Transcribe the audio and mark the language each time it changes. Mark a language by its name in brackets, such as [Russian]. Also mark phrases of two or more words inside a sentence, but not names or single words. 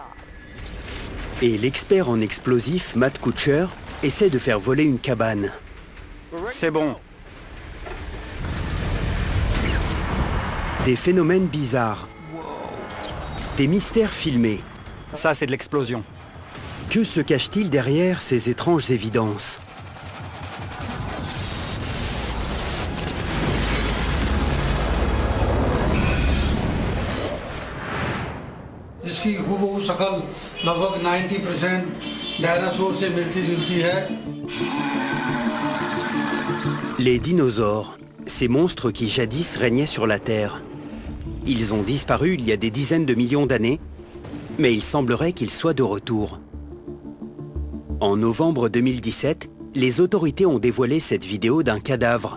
[French] Et l'expert en explosifs, Matt Kuchar, essaie de faire voler une cabane. C'est bon. Des phénomènes bizarres. Des mystères filmés. Ça, c'est de l'explosion. Que se cache-t-il derrière ces étranges évidences? [Hindi] जिसकी हूबहू शक्ल लगभग 90% डायनासोर से मिलती-जुलती है। [French] Les dinosaures, ces monstres qui jadis régnaient sur la Terre. Ils ont disparu il y a des dizaines de millions d'années, mais il semblerait qu'ils soient de retour. En novembre 2017, les autorités ont dévoilé cette vidéo d'un cadavre.